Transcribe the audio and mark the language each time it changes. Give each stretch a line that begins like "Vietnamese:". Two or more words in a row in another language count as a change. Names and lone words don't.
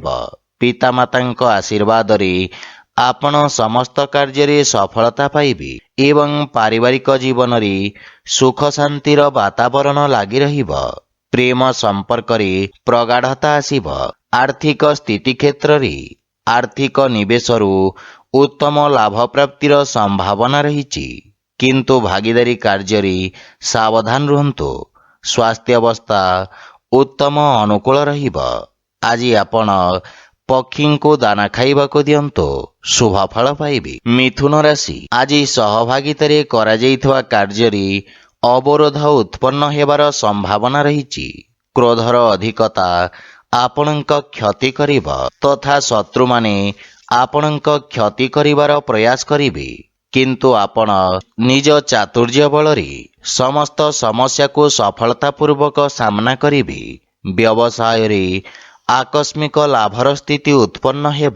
Odia: ପିତା ମାତାଙ୍କ ଆଶୀର୍ବାଦ ରେ ଆପଣ ସମସ୍ତ କାର୍ଯ୍ୟ ରେ ସଫଳତା ପାଇବେ ଏବଂ ପାରିବାରିକ ଜୀବନ ରେ ସୁଖ ଶାନ୍ତିର ବାତାବରଣ ଲାଗି ରହିବ। ପ୍ରେମ ସମ୍ପର୍କ ରେ ପ୍ରଗାଢ଼ତା ଆସିବ। ଆର୍ଥିକ ସ୍ଥିତି କ୍ଷେତ୍ର ରେ ଆର୍ଥିକ ନିବେଶରୁ ଉତ୍ତମ ଲାଭ ପ୍ରାପ୍ତିର ସମ୍ଭାବନା ରହିଛି କିନ୍ତୁ ଭାଗୀଦାରୀ କାର୍ଯ୍ୟ ରେ ସାବଧାନ ରହନ୍ତୁ। ସ୍ୱାସ୍ଥ୍ୟ ଅବସ୍ଥା ଉତ୍ତମ ଅନୁକୂଳ ରହିବ। ଆଜି ଆପଣ ପକ୍ଷୀ କୁ ଦାନା ଖାଇବା କୁ ଦିଅନ୍ତୁ ଶୁଭ ଫଳ ପାଇବେ। ମିଥୁନ ରାଶି ଆଜି ସହଭାଗିତାରେ କରା ଯାଇଥିବା କାର୍ଯ୍ୟ ରେ ଅବରୋଧ ଉତ୍ପନ୍ନ ହେବାର ସମ୍ଭାବନା ରହିଛି। କ୍ରୋଧର ଅଧିକତା ଆପଣଙ୍କ କ୍ଷତି କରିବ ତଥା ଶତ୍ରୁ ମାନେ ଆପଣଙ୍କ କ୍ଷତି କରିବାର ପ୍ରୟାସ କରିବେ କିନ୍ତୁ ଆପଣ ନିଜ ଚାତୁର୍ଯ୍ୟ ବଳ ରେ ସମସ୍ତ ସମସ୍ୟା କୁ ସଫଳତା ପୂର୍ବକ ସାମନା କରିବେ। ବ୍ୟବସାୟ ରେ ଆକସ୍ମିକ ଲାଭର ସ୍ଥିତି ଉତ୍ପନ୍ନ ହେବ।